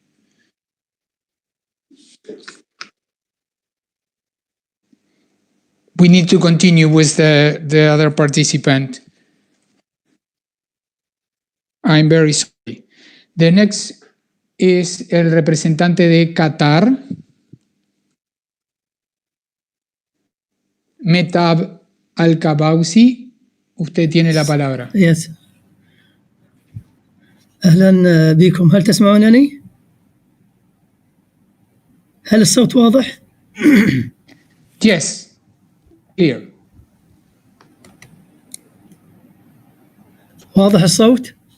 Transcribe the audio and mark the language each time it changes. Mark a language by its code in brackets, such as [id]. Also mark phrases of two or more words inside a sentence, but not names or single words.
[en] We need to continue with the other participant. I'm very sorry. The next is [es] el representante de Qatar, Metab Al-Kabausi. Usted tiene la palabra. [en] Yes. [ar] أهلا بكم. هل تسمعونني؟ هل الصوت واضح؟ [en] Yes. Clear. [ar] واضح الصوت؟